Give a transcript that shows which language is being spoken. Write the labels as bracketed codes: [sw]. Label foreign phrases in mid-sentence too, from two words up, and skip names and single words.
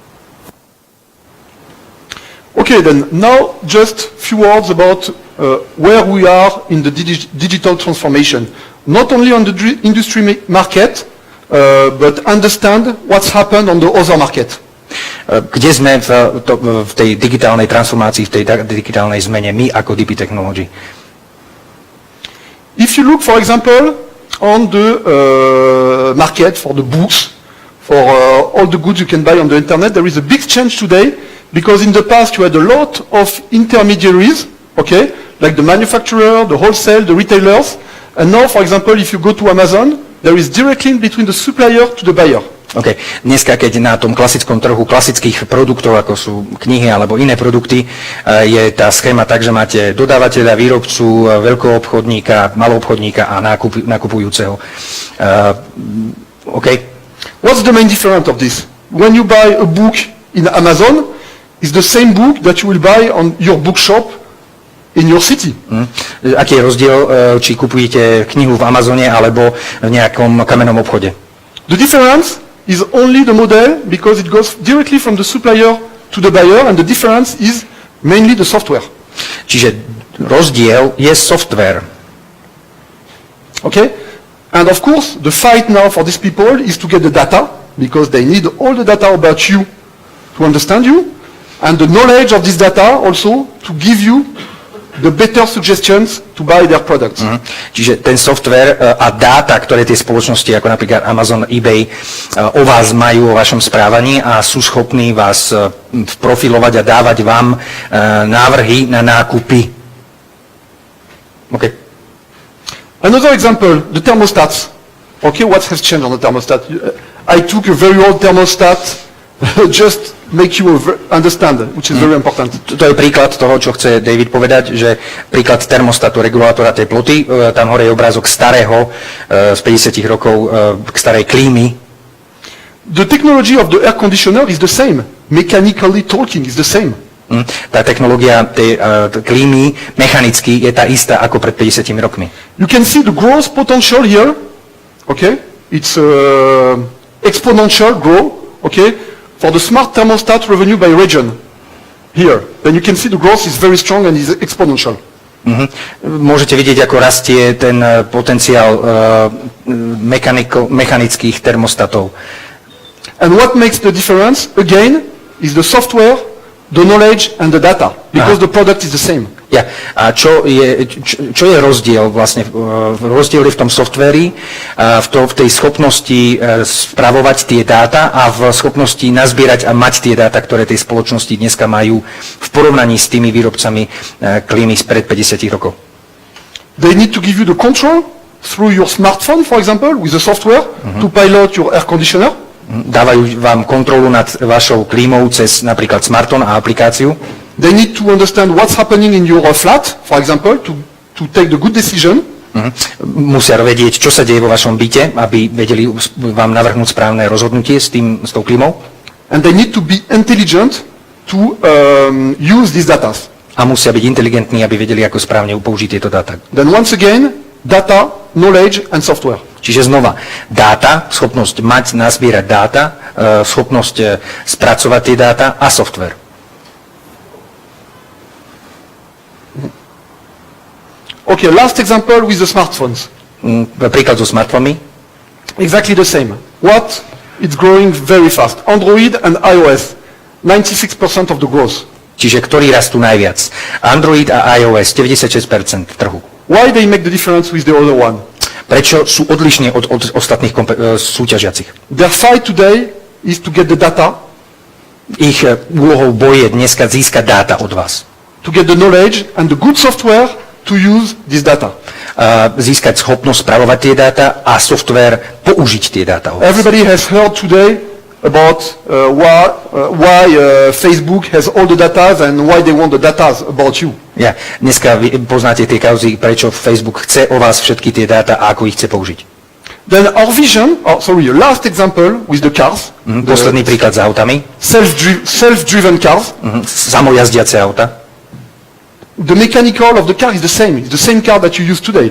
[en] Okay, then now just few words about where we are in the digital transformation. Not only on the industry market, but understand what's happened on the other market. [sk] Kde sme v tej digitálnej transformácii, v tej digitálnej zmene, my ako DP Technology? [en] If you look, for example, on the market for the books, for all the goods you can buy on the internet, there is a big change today, because in the past you had a lot of intermediaries, okay, like the manufacturer, the wholesale, the retailers, and now, for example, if you go to Amazon, there is direct link between the supplier to the buyer. OK. [sk] Dneska, keď na tom klasickom trhu klasických produktov, ako sú knihy alebo iné produkty, je tá schéma tak, že máte dodávateľa, výrobcu, veľkoobchodníka, maloobchodníka a nakupujúceho. [en] OK. What's the main difference of this? When you buy a book in Amazon, it's the same book that you will buy on your bookshop in your city. [sk] Aký je rozdiel, či kupujete knihu v Amazone alebo v nejakom kamennom obchode? [en] The difference is only the model, because it goes directly from the supplier to the buyer, and the difference is mainly the software. [sk] Čiže rozdiel je software. [en] Okay? And of course, the fight now for these people is to get the data, because they need all the data about you to understand you, and the knowledge of this data also to give you the better suggestions to buy their products. [sk] Čiže ten software a dáta, ktoré tie spoločnosti, ako napríklad Amazon, eBay, o vás majú, o vašom správaní a sú schopní vás profilovať a dávať vám návrhy na nákupy. [en] Okay. Another example, the thermostats. Okay, what has changed on the thermostat? I took a very old thermostat, just make you understand, which is very important. [sk] To je príklad toho, čo chce David povedať, že príklad termostatu, regulátora teploty, tam hore je obrázok starého, z 50 rokov, starej klímy. [en] The technology of the air conditioner is the same. Mechanically talking is the same. [sk] Tá technológia tej klímy mechanicky je tá istá ako pred 50 rokmi. [en] You can see the growth potential here. Okay, it's exponential growth. Okay. For the smart thermostat revenue by region, here, then you can see the growth is very strong and is exponential. [sk] Môžete vidieť, ako rastie ten potenciál mechanických termostatov. [en] And what makes the difference, again, is the software, the knowledge and the data, because the product is the same. [sk] Ja. A čo je rozdiel vlastne? Rozdiel je v tom softvéri, v tej schopnosti spravovať tie dáta a v schopnosti nazbierať a mať tie dáta, ktoré tej spoločnosti dneska majú v porovnaní s tými výrobcami klímy spred 50 rokov. [en] They need to give you the control through your smartphone, for example, with the software to pilot your air conditioner. [sk] Dávajú vám kontrolu nad vašou klímou cez napríklad smartphone a aplikáciu. [en] They need to understand what's happening in your flat, for example, to take the good decision. [sk] Musia vedieť, čo sa deje vo vašom byte, aby vedeli vám navrhnúť správne rozhodnutie s tou klímou. [en] And they need to be intelligent to use these data. [sk] A musia byť inteligentní, aby vedeli, ako správne použiť tieto dáta. [en] Then once again, data, knowledge and software. [sk] Čiže znova, dáta, schopnosť mať, nazbierať dáta, schopnosť spracovať tie dáta a software. [en] Okay, last example with the smartphones. [sk] Príklad so smartfónmi. [en] Exactly the same. What? It's growing very fast. Android and iOS, 96% of the growth. [sk] Čiže ktorí rastú najviac? Android a iOS, 96% trhu. [en] Why they make the difference with the other one? [sk] Prečo sú odlišní od ostatných súťažiacich? [en] Their fight today is to get the data. [sk] Ich úlohou boje dneska získať dáta od vás. [en] To get the knowledge and the good software to to use this data. [sk] Získať schopnosť spravovať tie dáta a software použiť tie dáta. [en] Everybody has heard today about why Facebook has all the data and why they want the data about you. [sk] Ja, dneska vy poznáte tie kauzy, prečo Facebook chce o vás všetky tie dáta a ako ich chce použiť. [en] Then our vision, last example with the cars, [sk] Posledný príklad s autami. [en] self-driven cars. [sk] Samojazdiace auta. [en] The mechanical of the car is the same. It's the same car that you use today.